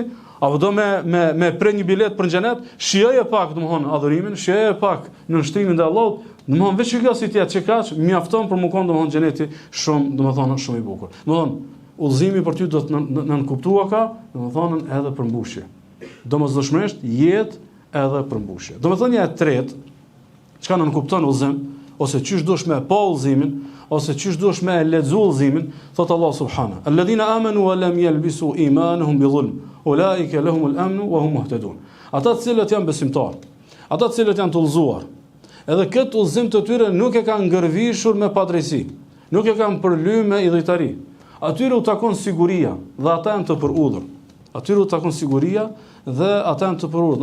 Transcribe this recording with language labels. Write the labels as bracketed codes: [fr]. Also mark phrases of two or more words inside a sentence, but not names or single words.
[sq] Apo do me pre një bilet për në xhenet, shijoje pak domthon adhurimin, shijoje pak në nshtrimin e Allahut, domthon veç kjo si ti atë çkaç mjafton për më kon domthon xheneti shumë domthon shumë i bukur. Domthon udhëzimi për ty do të nënkuptua ka, domethënë edhe përmbushje. Domosdoshmërisht jetë edhe përmbushje. Domethënia e tretë, çka nënkupton udhëzim, ose çysh duhesh me pa udhëzimin, ose çysh duhesh me lexu udhëzimin, thot [ar] الله سبحانه: "الذين آمنوا ولم يلبسوا إيمانهم بظلم أولئك لهم الأمن وهم مهتدون." [sq] Ata të cilët janë besimtarë, ata të cilët janë të udhëzuar, edhe këtë udhëzim të tyre nuk e kanë ngërvishur me padrejsi, nuk e kanë përly me idhujtari. Atyre u takon siguria dhe ata janë të përudhur. Atyre u takon siguria dhe ata janë të përudhur.